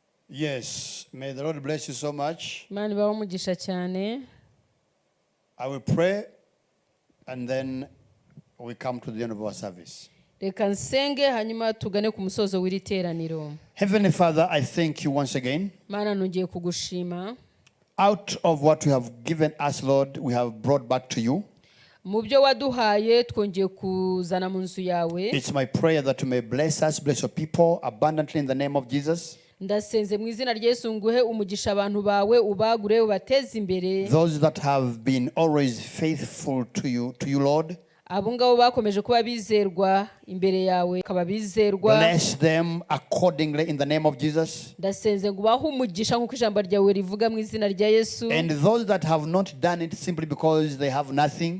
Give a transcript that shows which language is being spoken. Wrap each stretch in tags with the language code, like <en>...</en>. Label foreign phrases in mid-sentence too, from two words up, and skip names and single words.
<en>Yes, may the Lord bless you so much.</en> <rw>imana ibahe umugisha cyane.</rw> <en>I will pray and then we come to the end of our service.</en> <rw>Reka nsenge hanyuma tugane ku musozo w'iri teraniro.</rw> <en>Heavenly Father, I thank you once again.</en> <rw>Mana nongeye kugushima.</rw> <en>Out of what you have given us, Lord, we have brought back to you.</en> <rw>Mu byo waduhaye twongeye kuzana mu nzu yawe.</rw> <en>It's my prayer that you may bless us, bless your people abundantly in the name of Jesus.</en> <rw>Ndasenze mu izina rya Yesu nguhe umugisha abantu bawe, ubagure, ubateze imbere.</rw> <en>Those that have been always faithful to you, Lord.</en> <rw>Abo ngabo bakomeje kuba bizerwa imbere yawe, kaba bizerwa.</rw> <en>Bless them accordingly in the name of Jesus.</en> <rw>Ndasenze ngo bahe umugisha nk'uko ijambo ryawe rivuga mu izina rya Yesu.</rw> <en>And those that have not done it simply because they have nothing,</en>